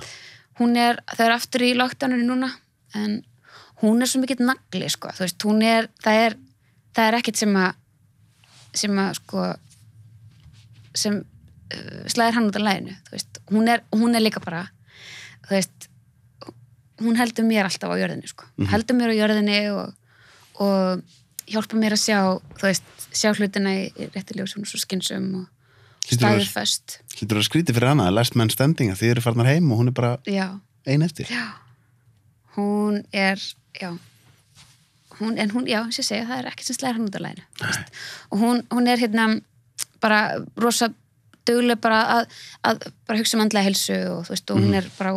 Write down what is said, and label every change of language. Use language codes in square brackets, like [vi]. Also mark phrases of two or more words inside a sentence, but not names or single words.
[is] Það er aftur í lockdowninu núna, en hún er svo mikill nagli, sko, þú veist, það er ekkert sem slæðir hann út af laginu, þú veist, hún er líka bara, þú veist, hún heldur mér alltaf á jörðinni, sko, heldur mér á jörðinni og hjálpa mér að sjá, þú veist, sjá hlutina í rétti ljósum og svo skynsum og staðið föst. Hlýtur að skríti fyrir hana, [en] last man standing, [is] að þið eru farnar heim og hún er bara ein eftir. Já, hún er, ég segja, það er ekkert sem slæðir hann út af laginu, og hún er bara rosa dugleg bara að bara hugsa andlega heilsu og þú veist, og hún er bara, og